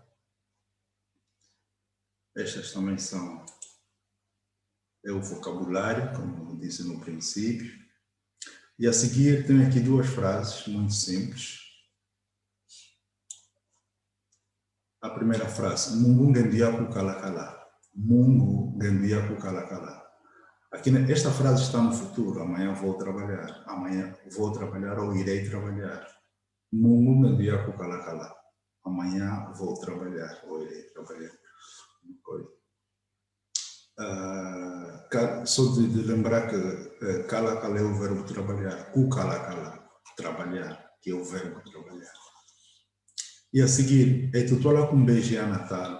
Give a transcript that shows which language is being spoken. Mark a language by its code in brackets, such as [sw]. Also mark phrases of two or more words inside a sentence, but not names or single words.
[pt] Estas também são o vocabulário, como disse no princípio. E a seguir tem aqui duas frases muito simples. A primeira frase, [kmb] Mungu ngendiaku kalakala. Mungu ngendiaku kalakala. [pt] Aqui, esta frase está no futuro. Amanhã vou trabalhar. Amanhã vou trabalhar ou irei trabalhar. [kmb] Mungu ngendiaku kalakala. [pt] Amanhã vou trabalhar ou irei trabalhar. Só de lembrar que kalakala é o verbo trabalhar. Kukalakala, trabalhar, que é o verbo trabalhar. E a seguir, é tutola com beijo a Natal.